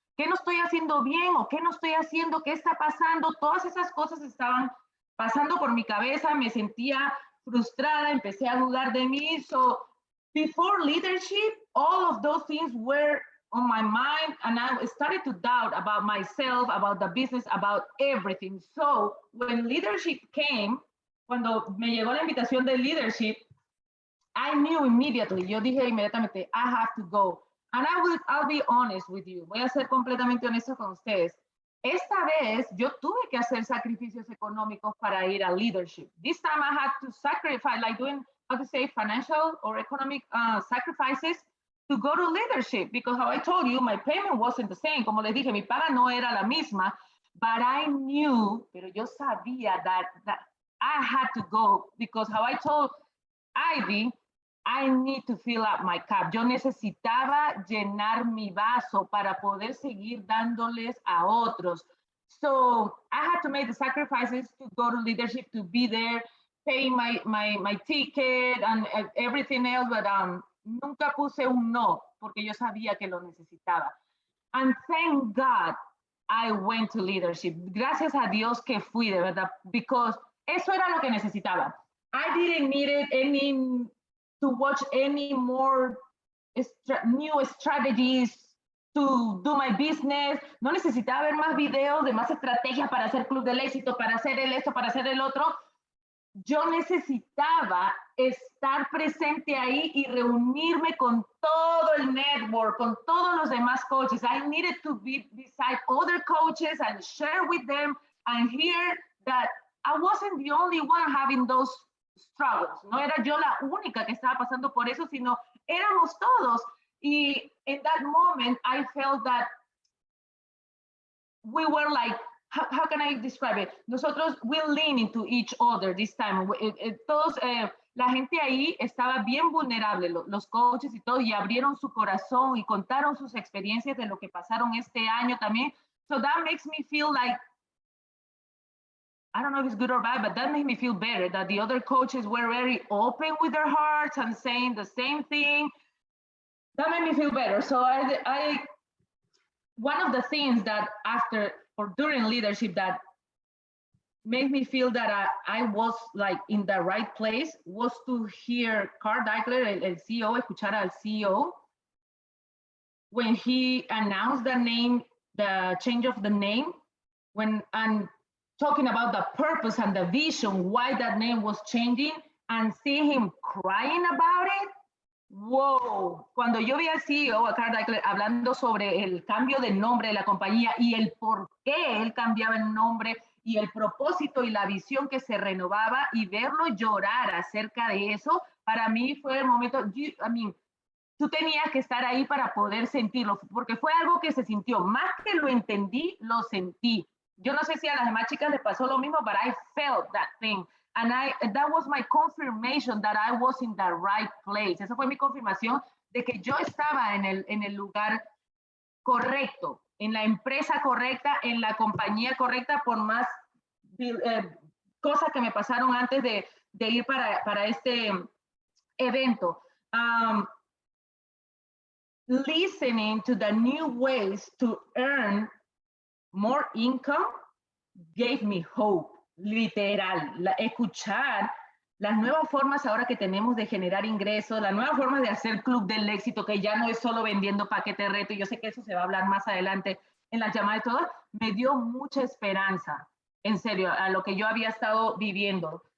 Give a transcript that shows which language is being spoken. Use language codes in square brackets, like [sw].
[es] ¿Qué no estoy haciendo bien? ¿O qué no estoy haciendo? ¿Qué está pasando? Todas esas cosas estaban pasando por mi cabeza, me sentía frustrada, empecé a dudar de mí. [en] So before leadership, all of those things were on my mind, and I started to doubt about myself, about the business, about everything. So when leadership came, [es] cuando me llegó la invitación de leadership, [en] I knew immediately, [es] yo dije inmediatamente, [en] I have to go. And I'll be honest with you, [es] voy a ser completamente honesto con ustedes. Esta vez yo tuve que hacer sacrificios económicos para ir a leadership. [en] This time I had to sacrifice, like doing, how to say, financial or economic sacrifices to go to leadership, because how I told you, my payment wasn't the same. [es] Como les dije, mi paga no era la misma, [en] but I knew, [es] pero yo sabía [en] that I had to go, because how I told Ivy, I need to fill up my cup. [es] Yo necesitaba llenar mi vaso para poder seguir dándoles a otros. [en] So I had to make the sacrifices to go to leadership, to be there, pay my ticket and everything else, but [es] nunca puse un no, porque yo sabía que lo necesitaba. [en] And thank God I went to leadership. [es] Gracias a Dios que fui, de verdad, because eso era lo que necesitaba. [en] I didn't need to watch any more new strategies to do my business. [es] No necesitaba ver más videos de más estrategias para hacer Club del Éxito, para hacer esto, para hacer el otro. Yo necesitaba estar presente ahí y reunirme con todo el network, con todos los demás coaches. [en] I needed to be beside other coaches and share with them and hear that I wasn't the only one having those struggles. [es] No era yo la única que estaba pasando por eso, sino éramos todos. Y [en] in that moment, I felt that we were like, how can I describe it? [es] Nosotros, [en] we lean into each other this time. [es] Todos, la gente ahí estaba bien vulnerable, los coaches y todo, y abrieron su corazón y contaron sus experiencias de lo que pasaron este año también. [en] So that makes me feel like, I don't know if it's good or bad, but that made me feel better, that the other coaches were very open with their hearts and saying the same thing. That made me feel better. So one of the things that after or during leadership that made me feel that I was like in the right place was to hear Carl Daikeler, [es] el CEO, escuchar al CEO, [en] when he announced the name, the change of the name, and talking about the purpose and the vision, why that name was changing, and seeing him crying about it. [es] Wow, cuando yo vi al CEO, a Carl Daikeler, hablando sobre el cambio de nombre de la compañía y el por qué él cambiaba el nombre y el propósito y la visión que se renovaba y verlo llorar acerca de eso, para mí fue el momento, tú tenías que estar ahí para poder sentirlo, porque fue algo que se sintió, más que lo entendí, lo sentí. Yo no sé si a las demás chicas les pasó lo mismo, [en] but I felt that thing. And that was my confirmation that I was in the right place. [es] Esa fue mi confirmación de que yo estaba en el lugar correcto, en la empresa correcta, en la compañía correcta, por más cosas que me pasaron antes de ir para este evento. [en] Listening to the new ways to earn more income gave me hope. [es] Literal, escuchar las nuevas formas ahora que tenemos de generar ingresos, las nuevas formas de hacer club del éxito, que ya no es solo vendiendo paquete reto, y yo sé que eso se va a hablar más adelante en las llamadas y todo, me dio mucha esperanza, en serio, a lo que yo había estado viviendo.